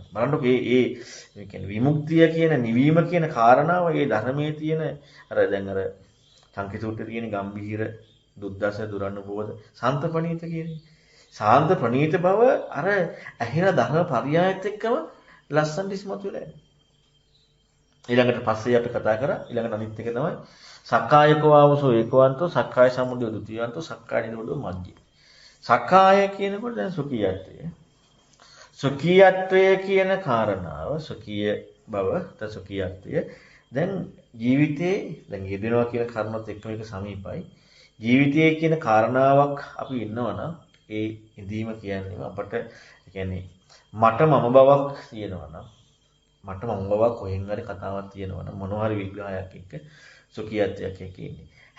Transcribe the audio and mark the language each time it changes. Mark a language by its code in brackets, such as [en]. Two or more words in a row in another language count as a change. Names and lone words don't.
[si] බලන්නකො මේ කියන්නේ විමුක්තිය කියන නිවීම කියන කාරණාව මේ ධර්මයේ තියෙන අර දැන් අර සංකේතූත්‍රයේ තියෙන ගම්භීර දුද්දස දුරනුබෝධ සාන්ත ප්‍රණීත කියන්නේ. සාන්ත ප්‍රණීත බව අර ඇහෙන ධර්ම පරියායත් එක්කම ලස්සනට ඉස්මතු වෙලා යනවා. ඊළඟට පස්සේ අපි කතා කරා ඊළඟට අනිත් එක තමයි [pi] සක්කායකෝ ආවසෝ ඒකවන්තෝ සක්කාය සමුදය ဒ ුතියවන්තෝ සක්කාය නිරෝධෝ මජ්ජේ. [si] සක්කාය කියනකොට දැන් සුඛියත්වය. සුඛියත්වය කියන කාරණාව සුඛිය බව සුඛියත්වය දැන් ජීවිතේ දැන් යෙදෙනවා කියන කර්මත් එක්ක මේක සමීපයි. ජීවිතයේ කියන කාරණාවක් අපි ඉන්නවනම් ඒ ඉඳීම කියන්නේ අපට කියන්නේ මට මම බවක් තියෙනවා නම් මට මම බවක් කොහෙන් හරි කතාවක් තියෙනවා නම් මොනවා හරි විග්‍රහයක් එක්ක සුඛියත්වයක් එක්ක ඉන්නේ.